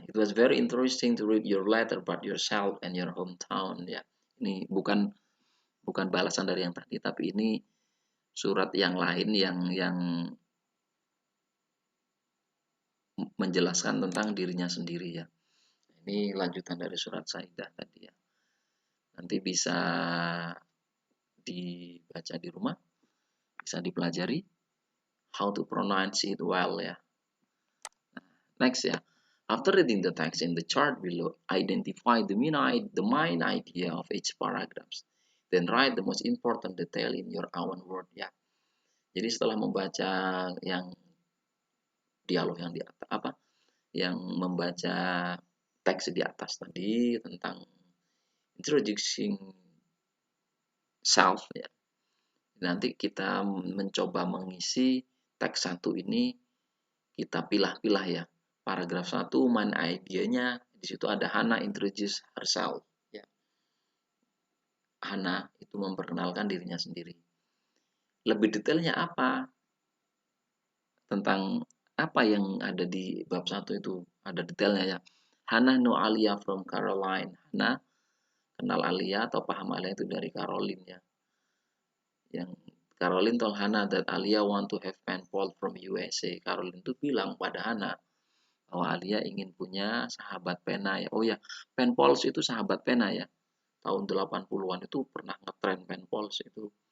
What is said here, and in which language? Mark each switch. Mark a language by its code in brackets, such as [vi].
[en] It was very interesting to read your letter about yourself and your hometown ya. [id] Ini bukan balasan dari yang tadi, tapi ini surat yang lain yang menjelaskan tentang dirinya sendiri ya. Ini lanjutan dari surat Saidah tadi ya. Nanti bisa dibaca di rumah, bisa dipelajari [en] how to pronounce it well [id] ya. Next ya. [en] After reading the text in the chart below, identify the main idea of each paragraph. Then write the most important detail in your own word ya. [id] Jadi setelah membaca yang dialog yang di atas yang membaca teks di atas tadi tentang introducing self ya. Nanti kita mencoba mengisi teks 1 ini, kita pilah-pilah ya. Paragraf 1 main idenya, di situ ada Hana [en] introduce herself [id] ya. Hana itu memperkenalkan dirinya sendiri. Lebih detailnya apa? Tentang apa yang ada di bab 1 itu, ada detailnya ya. [en] Hana know Alia from Caroline. [id] Hana kenal Alia atau paham Alia itu dari Caroline ya. [en] Yang Caroline told Hana that Alia want to have pen pal from USA. [id] Caroline itu bilang pada Hana bahwa Alia ingin punya sahabat pena ya. Oh ya, pen pals itu sahabat pena ya. Tahun 80-an itu pernah ngetren pen pals itu.